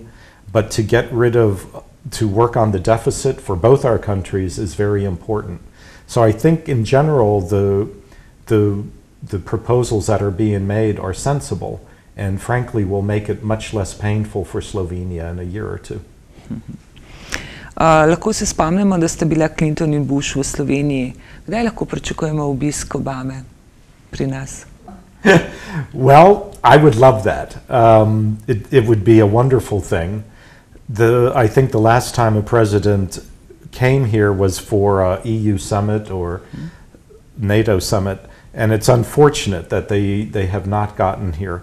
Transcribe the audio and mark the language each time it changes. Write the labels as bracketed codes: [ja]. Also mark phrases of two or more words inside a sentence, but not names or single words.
[en] But to get rid of, to work on the deficit for both our countries is very important. So I think in general, the proposals that are being made are sensible and frankly will make it much less painful for Slovenia in a year or two. [sl] Lahko se spomnimo, da sta bila Clinton in Bush v Sloveniji. Kdaj lahko pričakujemo obisk Obame pri nas? [en] Well, I would love that. It would be a wonderful thing. I think the last time a president came here was for an EU summit or NATO summit, and it's unfortunate that they have not gotten here.